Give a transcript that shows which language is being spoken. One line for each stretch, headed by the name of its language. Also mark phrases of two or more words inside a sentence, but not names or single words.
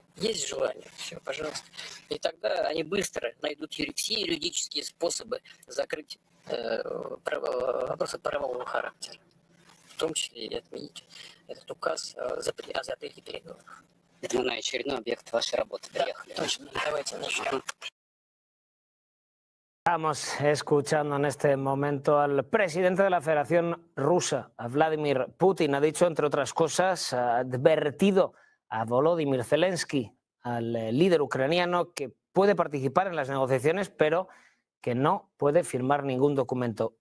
Russian: Есть желание, все, пожалуйста. И тогда они быстро найдут все юридические способы закрыть вопросы правового характера. В том числе и отменить этот указ о запрете переговоров. Это на очередной объект вашей работы приехали. Да, точно. Давайте начнем.
Spanish: Estamos escuchando en este momento al presidente de la Federación Rusa, a Vladimir Putin. Ha dicho, entre otras cosas, ha advertido a Volodymyr Zelensky, al líder ucraniano, que puede participar en las negociaciones, pero que no puede firmar ningún documento.